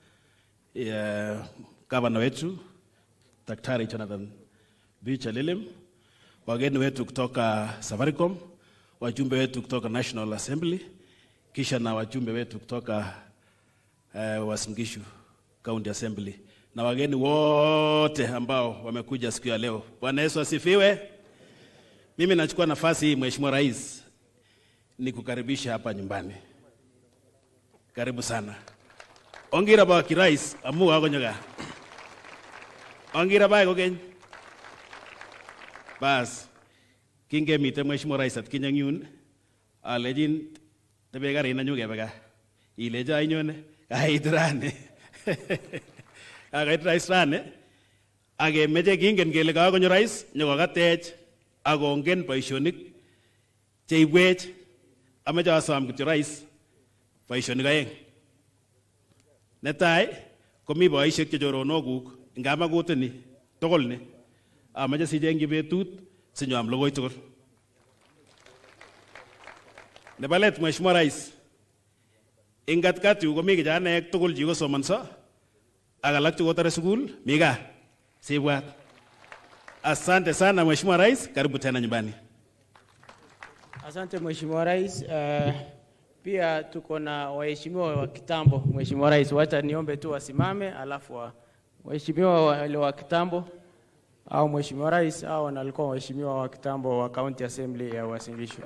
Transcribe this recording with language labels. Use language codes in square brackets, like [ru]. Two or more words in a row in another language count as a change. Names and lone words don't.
[sw] Gavana wetu Daktari Jonathan Lilim, wageni wetu kutoka Safaricom, wajumbe wetu kutoka [en] National Assembly, [sw] kisha na wajumbe wetu kutoka Uasin Gishu County Assembly, na wageni wote ambao wamekuja siku ya leo. Bwana Yesu asifiwe. Mimi nachukua nafasi hii Mheshimiwa Rais ni kukaribisha hapa nyumbani. Karibu sana. [kln] Ongira ba kirais amu wako nyoga. Ongira ba kokeny. Bas kinge mite Mheshimiwa Rais at kinyanyun alejin tebe gari na nyuge bega. Ileja inyone kaitrane. Kaitrane age meje kingen kele ka konyo Rais nyoko katech agongen boisionik cheibwech amache asom kityo Rais boisionik aeng. Netai komi boisiek che choronokuk ngama kutini tugul ni amache sijengji betut sinyam logoi tugul. Nebo let Mheshimiwa Rais, ingat yu komi kijanaek tugul chikosomonso ak alak chekotore sukul mi gaa sibwat. [sw] Asante sana Mheshimiwa Rais, karibu tena nyumbani. Asante Mheshimiwa Rais. Pia tuko na waheshimiwa wa kitambo. Mheshimiwa Rais, wacha niombe tu wasimame alafu waheshimiwa wale wa kitambo au Mheshimiwa Rais au walikuwa waheshimiwa wa kitambo wa County Assembly ya Uasin Gishu.